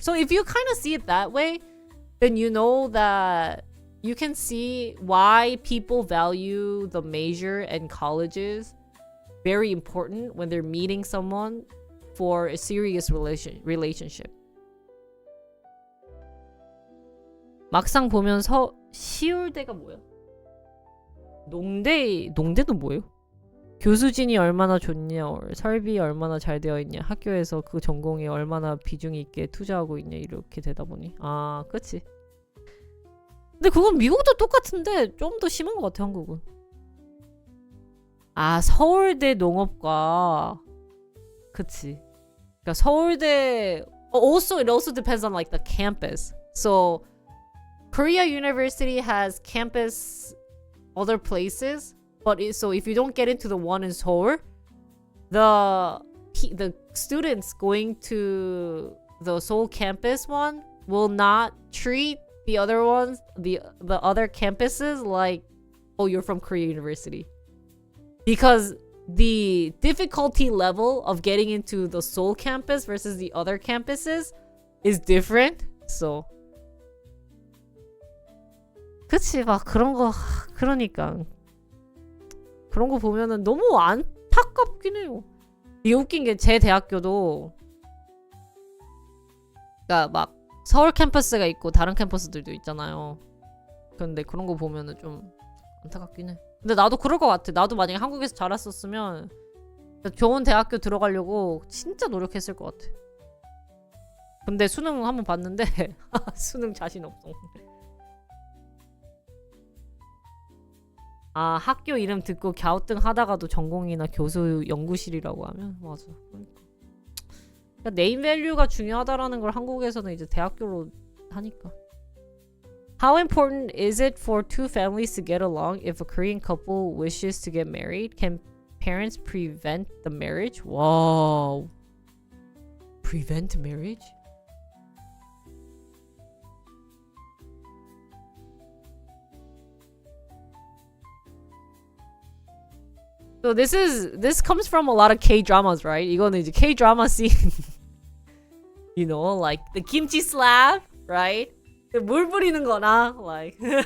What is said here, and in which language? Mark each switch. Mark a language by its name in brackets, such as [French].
[English] So if you kind of see it that way, then you know that you can see why people value the major and colleges very important when they're meeting someone for a serious relationship. [Korean] 막상 보면 시울대가 뭐야? 농대는 뭐예요? 교수진이 얼마나 좋냐, 설비 얼마나 잘 되어 있냐, 학교에서 그 전공에 얼마나 비중 있게 투자하고 있냐, 이렇게 되다 보니. 그치. 근데 그건 미국도 똑같은데 좀 더 심한 것 같아, 한국은. 서울대 농업과. 그치. 그러니까 서울대 [English] also it also depends on like the campus. So Korea University has campus other places, but so if you don't get into the one in Seoul, the students going to the Seoul campus one will not treat the other ones, the other campuses like, oh, you're from Korea University, because the difficulty level of getting into the Seoul campus versus the other campuses is different. [Korean] So 그치, 막 그런 거, 그러니까 그런 거 보면은 너무 안타깝긴 해요. 이게 웃긴 게 제 대학교도, 그러니까 막 서울 캠퍼스가 있고 다른 캠퍼스들도 있잖아요. 근데 그런 거 보면은 좀 안타깝긴 해. 근데 나도 그럴 것 같아. 나도 만약에 한국에서 자랐었으면 좋은 대학교 들어가려고 진짜 노력했을 것 같아. 근데 수능 한번 봤는데 수능 자신 없어. 학교 이름 듣고 갸우뚱 하다가도 전공이나 교수 연구실이라고 하면 맞아. 그러니까 네임 밸류가 중요하다라는 걸 한국에서는 이제 대학교로 하니까. [English] How important is it for two families to get along if a Korean couple wishes to get married? Can parents prevent the marriage? Wow. Prevent marriage? So this comes from a lot of K-dramas, right? [Korean] 이거는 이제 [English] K-drama scene. You know, like the kimchi slap, right? [Korean] 물 뿌리는 거나, like.